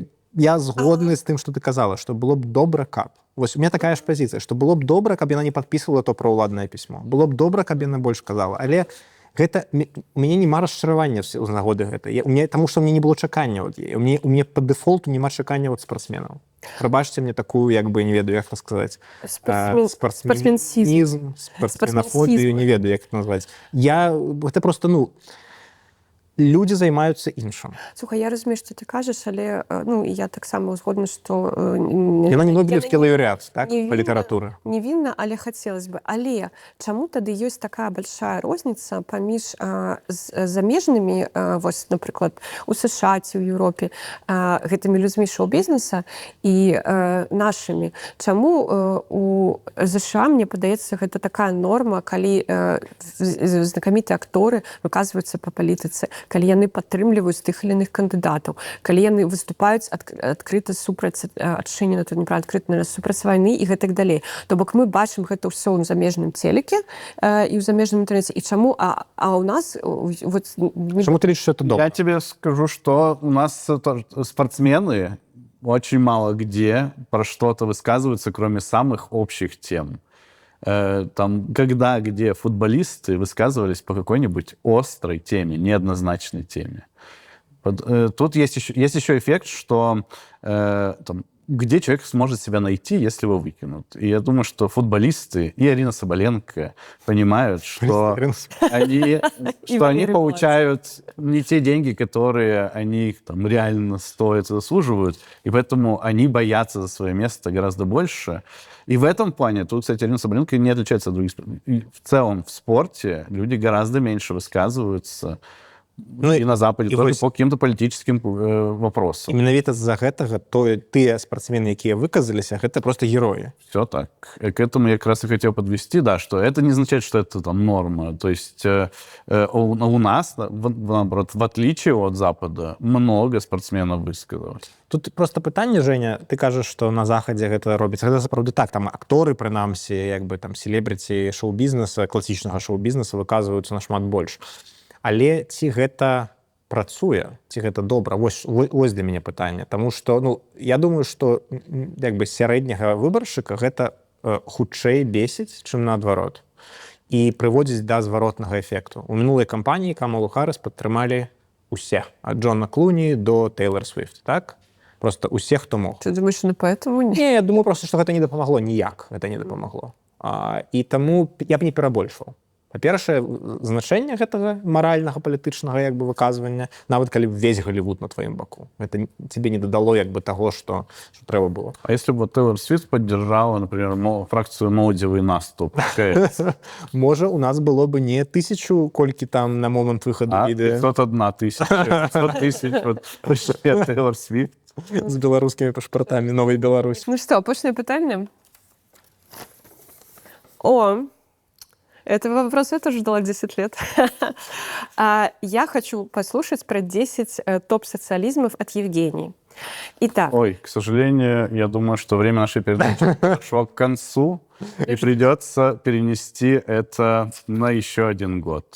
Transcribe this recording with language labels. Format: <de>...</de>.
<be>Я згодны з тым, што ты казала, што было б добра, каб. Вось</be> <ru>у меня</ru> <be>такая ж пазіцыя, што было б добра, каб яна не падпісвала то праўладнае пісьмо. Было б добра, каб яна больш казала. Але гэта у мяне няма расчаравання з нагоды гэта. Таму што мне не было чакання ад яе. У мяне па дэфолту няма чакання ад спартсменаў. Прабачце мне такую, як бы, не ведаю, як сказаць, спартсменізм, спартсменафобію, не ведаю, як это назваць. Гэта просто, ну, люди займаюцца іншым. Слухай, я разумею, што ты кажаш, але ну, я таксама згодна, што... Яна не нобелевскі лаўрэат, так, па літаратуры. Невінна, але хацелось бы. Але чаму тады ёсць такая большая розніца паміж замежнымі, вось, напрыклад, у США ці ў Еўропе, гэтымі людзьмі шоу-бізнеса і нашымі? Чаму у США, мне падаецца, гэта такая норма, калі знакамітыя акторы выказваюцца па палітыцы, калі яны падтрымліваюць</be> <ru>тых или иных</ru> <be>кандыдатаў, калі яны выступаюць адкрыта супраць адчынена, тут</be> <ru>неправильно,</ru> <be>адкрыта супраць вайны і гэтак далей. То бок мы бачым гэта ўсё ў замежным телеке і ў замежным інтэрнэце. І чаму? А у нас... Вот, чаму ты лічыш, это добра?</be> <ru>Я тебе скажу, что у нас спортсмены очень мало где про что-то высказываются, кроме самых общих тем. Там, где футболисты высказывались по какой-нибудь острой теме, неоднозначной теме. Тут есть еще эффект, что там, где человек сможет себя найти, если его выкинут. И я думаю, что футболисты и Арина Соболенко понимают, что они получают не те деньги, которые они там реально стоят и заслуживают, и поэтому они боятся за свое место гораздо больше. И в этом плане, тут, кстати, Арина Соболенко не отличается от других. В целом в спорте люди гораздо меньше высказываются,</ru> <be>ну, і на Западзе,</be> <ru>тоже по каким-то политическим вопросам.</ru> <be>І менавіта з-за гэтага тыя спортсмены, якія выказаліся, гэта просто герои.</be> <ru>Все так. К этому я как раз и хотел подвести, да, что это не означает, что это там норма. То есть у нас, наоборот, в отличие от Запада, много спортсменов высказалось.</ru> <be>Тут просто пытанне, Женя, ты кажаш, што на Захадзе гэта робіцца. Гэта сапраўды так, там акторы, прынамсі, як бы там селебрыці шоу-бізнеса, класічнага шоу-бізнеса выказваюцца нашмат больш. Але ці гэта працуе, ці гэта добра? Вось для мяне пытанне. Таму што, ну, я думаю, што як бы сярэдняга выбаршчыка гэта хутчэй бесіць, чым наадварот. І прыводзіць да зваротнага эфекту. У мінулай кампаніі Камалу Харрыс падтрымалі усе. Ад Джона Клуні до Тейлор Свіфт, так? Просто усе, хто мог.</be> <ru>Ты думаешь, что поэтому нет?</ru> <be>Не, я думаю просто, што гэта не дапамагло ніяк. Гэта не дапамагло. І таму я б не перабольшваў. Па-першае, значэнне гэтага маральнага, палітычнага як бы выказвання, нават калі ўвесь Голливуд на тваім баку. Гэта тебе не дадало як бы таго, што трэба было.</be> <ru>А если бы Тейлор Свифт поддержала, например, фракцию «Молодевый наступ»?</ru> <be>Можа, у нас было бы не 1000, колькі там на момант выхаду відэа.</be> <ru>501 тысяча, 500 тысяч, вот Тейлор Свифт.</ru> <be>З беларускімі пашпартамі Новай Беларусі.</be> <ru>Ну что,</ru> <be>апошняе пытанне?</be> <ru>Этого вопроса я тоже ждала 10 лет. Я хочу послушать про 10 топ-социализмов от Евгении. Итак. Ой, к сожалению, я думаю, что время нашей передачи подошло к концу, и придется перенести это на еще 1 год.</ru>